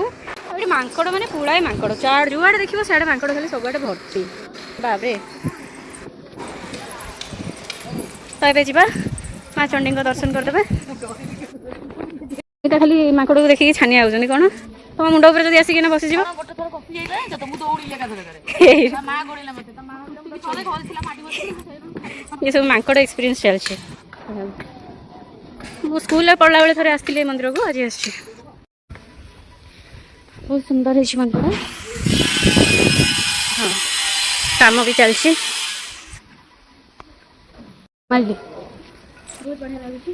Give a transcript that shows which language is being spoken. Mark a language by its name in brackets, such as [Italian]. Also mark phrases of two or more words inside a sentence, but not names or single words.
[Odia] ଆଉ ଏଠି ମାଙ୍କଡ ମାନେ ପୁଳାଏ ମାଙ୍କଡ, ଯୁଆଡେ ଦେଖିବ ସିଆଡେ ମାଙ୍କଡ ଖାଲି, ସବୁଆଡେ ଭର୍ତ୍ତି। ବାବରେ। ତ ଏବେ ଯିବା ମା ଚଣ୍ଡୀଙ୍କ ଦର୍ଶନ କରିଦେବା। ଏଇଟା ଖାଲି ମାଙ୍କଡକୁ ଦେଖିକି ଛାନିଆ ହଉଛନ୍ତି। କଣ ତମ ମୁଣ୍ଡ ଉପରେ ଯଦି ଆସିକିନା ବସିଯିବ? ये सब माଙ୍କଡ एक्सपीरियंस ଚାଲିଛି। ମୁଁ ସ୍କୁଲରେ ପଢିଲା ବେଳେ ଥରେ ଆସିଥିଲି ଏ ମନ୍ଦିରକୁ, ଆଜି ଆସିଛି। ବହୁତ ସୁନ୍ଦର ହେଇଛି ମାଙ୍କଡ। ହଁ, କାମ ବି ଚାଲିଛି। ବହୁତ ବଢିଆ ଲାଗୁଛି।